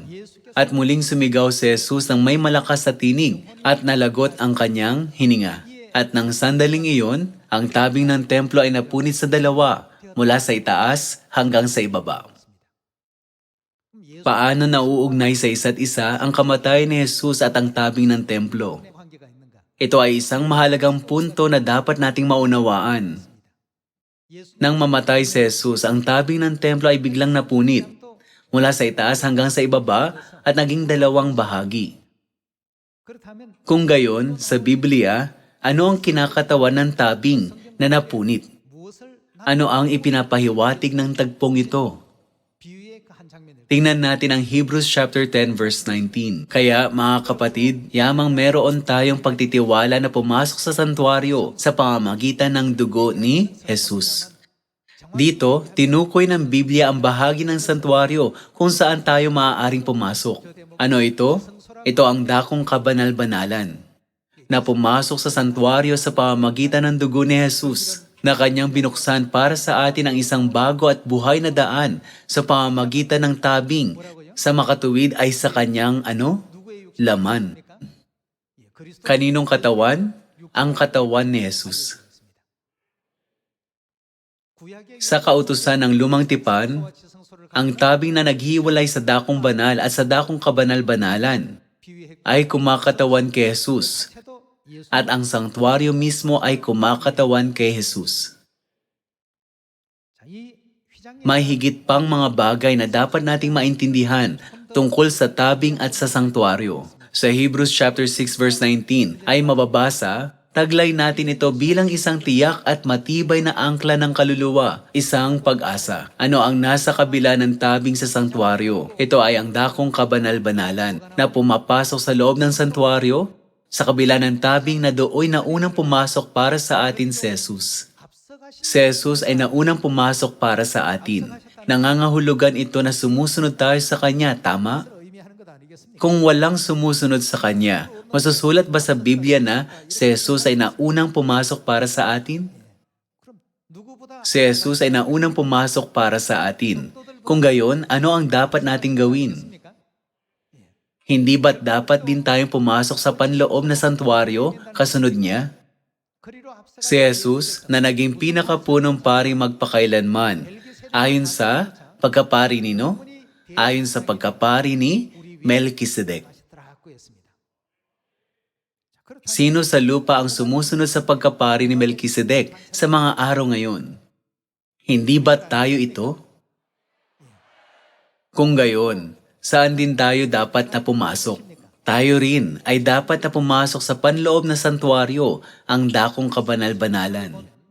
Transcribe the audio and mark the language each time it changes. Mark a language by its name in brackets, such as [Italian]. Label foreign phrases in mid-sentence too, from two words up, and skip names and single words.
[Korean] 예수께서 [Filipino] At muling sumigaw si Jesus ng may malakas sa tinig at nalagot ang kanyang hininga. At nang sandaling iyon, ang tabing ng templo ay napunit sa dalawa, mula sa itaas hanggang sa ibaba. Paano nauugnay sa isa't isa ang kamatayan ni Jesus at ang tabing ng templo? [Korean] 의 관계가 있는가? [Filipino] Ito ay isang mahalagang punto na dapat nating maunawaan. [Korean] 예수님 [Filipino] Nang mamatay si Jesus, ang tabing ng templo ay biglang napunit mula sa itaas hanggang sa ibaba at naging dalawang bahagi. [Korean] 그렇다면 [Filipino] Kung gayon, sa Biblia, ano ang kinakatawan ng tabing na napunit? [Korean] 무엇을 [Filipino] Ano ang ipinapahiwatig ng tagpong ito? [Korean] 비유의 그 한 장면을 [Filipino] Tingnan natin ang [English] Hebrews chapter 10 verse 19. [Filipino] Kaya mga kapatid, yamang meron tayong pagtitiwala na pumasok sa santuario sa pamamagitan ng dugo ni Jesus. Dito, tinukoy ng Biblia ang bahagi ng santuario kung saan tayo maaaring pumasok. Ano ito? Ito ang dakong kabanal-banalan na pumasok sa santuario sa pamamagitan ng dugo ni Jesus na kanyang binuksan para sa atin ang isang bago at buhay na daan sa pamamagitan ng tabing sa makatuwid ay sa kanyang [Korean] 누구의 육신입니까? [Filipino] laman. [Korean] 예, 그리스도 [Filipino] Kaninong katawan? Ang katawan ni Jesus. [Korean] 구약의 [Filipino] Sa kautusan ng lumang tipan, [Korean] 여호와 지성소를 [Filipino] ang tabing na naghiwalay sa dakong banal at sa dakong kabanal-banalan [Korean] 비유의 [Filipino] ay kumakatawan kay Jesus [Korean] 태도 예수 [Filipino] at ang sanktuaryo mismo ay kumakatawan kay Jesus. [Korean] 자, 이 휘장의 [Filipino] May higit pang mga bagay na dapat nating maintindihan tungkol sa tabing at sa sanktuaryo. Sa [English] Hebrews chapter 6 verse 19 [Filipino] ay mababasa, taglay natin ito bilang isang tiyak at matibay na angkla ng kaluluwa, isang pag-asa. Ano ang nasa kabila ng tabing sa sanktuaryo? Ito ay ang dakong kabanal-banalan na pumapasok sa loob ng sanktuaryo. Sa kabila ng tabing na dooy na unang pumasok para sa atin si Jesus. [Korean] 앞서가신 [Filipino] Si Jesus ay naunang pumasok para sa atin. Nangangahulugan ito na sumusunod tayo sa Kanya, tama? [Korean] 것을 의미하는 것 아니겠습니까? [Filipino] Kung walang sumusunod sa Kanya, masusulat ba sa Biblia na si Jesus ay naunang pumasok para sa atin? [Korean] 그럼 누구보다 [Filipino] Si Jesus ay naunang pumasok para sa atin. Kung gayon, ano ang dapat nating gawin? [Korean] 있습니까? [Filipino] Hindi ba't dapat din tayong pumasok sa panloob na santuario kasunod niya? [Korean] 그리로 앞서가 [Filipino] Si Jesus na naging pinakapunong pari magpakailanman, ayon sa pagkapari ni no? Ayon sa pagkapari ni Melchizedek. [Korean] 하시더라고 했습니다. 자, 그렇다면 [Filipino] Sino sa lupa ang sumusunod sa pagkapari ni Melchizedek sa mga araw ngayon? Hindi ba tayo ito? Kung gayon, saan din tayo dapat na pumasok? Tayo rin ay dapat na pumasok sa panloob na santuario, ang dakong kabanal-banalan.